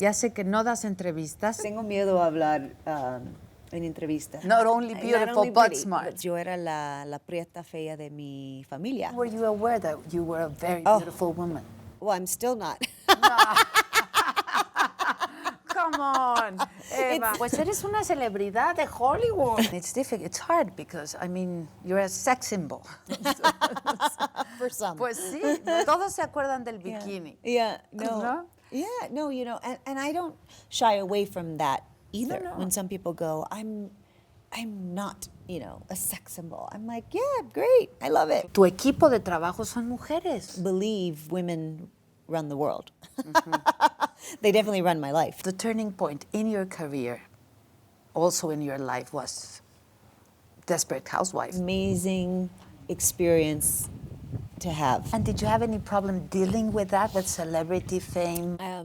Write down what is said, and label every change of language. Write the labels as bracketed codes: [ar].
[es] Ya sé que no das entrevistas. Tengo miedo a hablar en entrevista. [en] Not only beautiful, but smart. [es] Yo era la prieta fea de mi familia. [en] Were you aware that you were a very beautiful woman? Well, I'm still not. Come on, Eva. [es] Pues eres una celebridad de Hollywood. [en] It's difficult. It's hard because, I mean, you're a sex symbol. For some. [es] Pues sí, todos se acuerdan del bikini. [en] Yeah, no. [es] ¿No? [en] Yeah, no, you know, and I don't shy away from that either. No. When some people go, I'm not, you know, a sex symbol. I'm like, yeah, great. I love it. [es] Tu equipo de trabajo son mujeres. [en] Believe women run the world. They definitely run my life. The turning point in your career, also in your life, was Desperate Housewife. Amazing experience to have. And did you have any problem dealing with that, with celebrity fame?